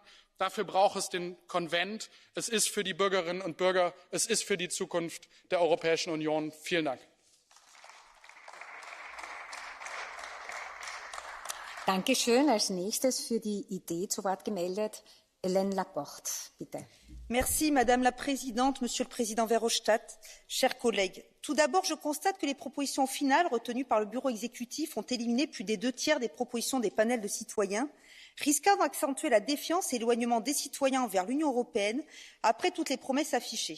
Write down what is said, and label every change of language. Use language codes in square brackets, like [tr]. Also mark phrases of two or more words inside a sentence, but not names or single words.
[de] Dafür braucht es den Konvent. Es ist für die Bürgerinnen und Bürger, es ist für die Zukunft der Europäischen Union. Vielen Dank. Dankeschön. Als nächstes für die Idee zu Wort gemeldet Hélène Laporte, bitte. [fr] Merci, Madame la Présidente, Monsieur le Président Verhofstadt, chers collègues. Tout d'abord, je constate que les propositions finales retenues par le Bureau exécutif ont éliminé plus des 2/3 des propositions des panels de citoyens, risquant d'accentuer la défiance et l'éloignement des citoyens envers l'Union européenne après toutes les promesses affichées.